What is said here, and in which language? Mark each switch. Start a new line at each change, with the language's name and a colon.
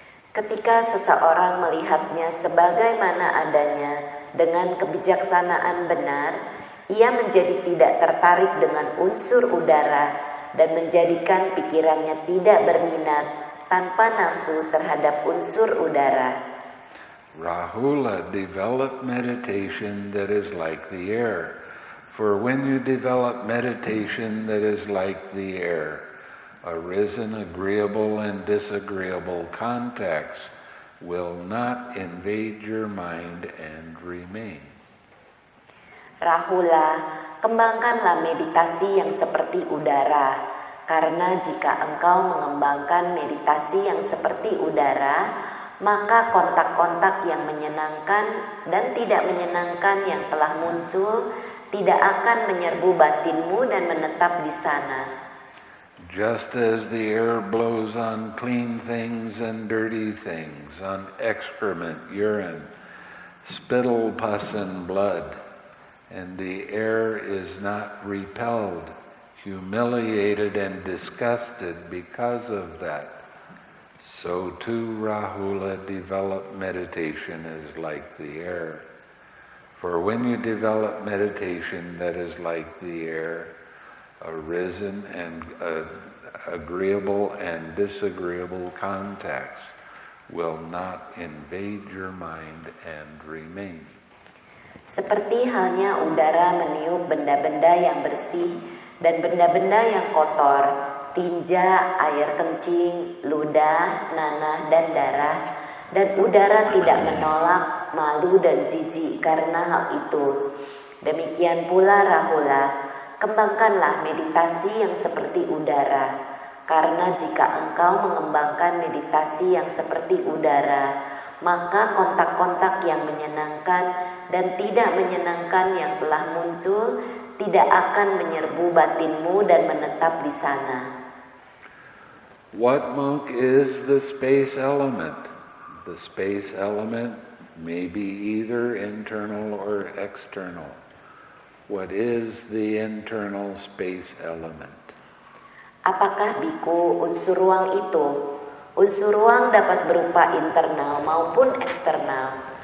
Indonesian: Ketika seseorang melihatnya sebagaimana adanya dengan kebijaksanaan benar, ia menjadi tidak tertarik dengan unsur udara dan menjadikan pikirannya tidak berminat tanpa nafsu terhadap unsur udara.
English: Rahula developed meditation that is like the air. For when you develop meditation that is like the air, arisen agreeable and disagreeable contacts will not invade your mind and remain.
Indonesian: Rahula, kembangkanlah meditasi yang seperti udara, karena jika engkau mengembangkan meditasi yang seperti udara, maka kontak-kontak yang menyenangkan dan tidak menyenangkan yang telah muncul tidak akan menyerbu batinmu dan menetap di sana.
English: Just as the air blows on clean things and dirty things, on excrement, urine, spittle, pus, and blood, and the air is not repelled, humiliated, and disgusted because of that, so too Rahula developed meditation is like the air. For when you develop meditation that is like the air, arisen and agreeable and disagreeable contacts will not invade your mind and remain.
Indonesian: Seperti halnya udara meniup benda-benda yang bersih dan benda-benda yang kotor, tinja, air kencing, ludah, nanah, dan darah, dan udara tidak menolak, malu dan jijik karena hal itu. Demikian pula Rahula, kembangkanlah meditasi yang seperti udara, karena jika engkau mengembangkan meditasi yang seperti udara, maka kontak-kontak yang menyenangkan dan tidak menyenangkan yang telah muncul tidak akan menyerbu batinmu dan menetap di sana.
English: What, monk, is the space element? The space element may be either internal or external. What is the internal space element?
Indonesian: Apakah biku unsur ruang itu? Unsur ruang dapat berupa internal maupun eksternal.